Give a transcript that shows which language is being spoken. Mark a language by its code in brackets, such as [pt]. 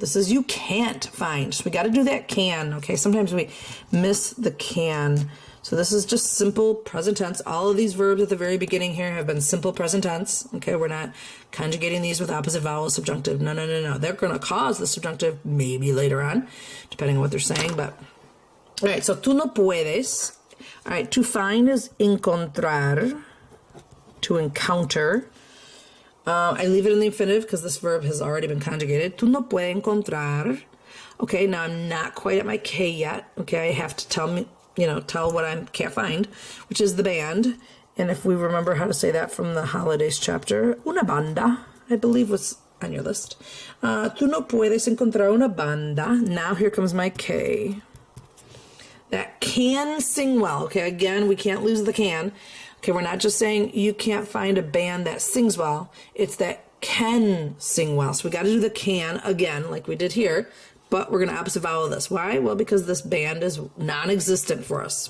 [en] This is you can't find. So we got to do that can. Okay, sometimes we miss the can. So this is just simple present tense. All of these verbs at the very beginning here have been simple present tense. Okay, we're not conjugating these with opposite vowel subjunctive. No. They're going to cause the subjunctive maybe later on, depending on what they're saying. But all right, so [es] tú no puedes. [en] All right, to find is encontrar, to encounter. I leave it in the infinitive because this verb has already been conjugated. [es] Tú no puedes encontrar. [en] Okay, now I'm not quite at my K yet. Okay, I have to tell what I can't find, which is the band. And if we remember how to say that from the holidays chapter, una banda, I believe was on your list. [es] Tú no puedes encontrar una banda. [en] Now here comes my K. That can sing well. Okay, again, we can't lose the can. Okay, we're not just saying you can't find a band that sings well. It's that can sing well. So we got to do the can again, like we did here. But we're going to opposite vowel this. Why? Well, because this band is non-existent for us.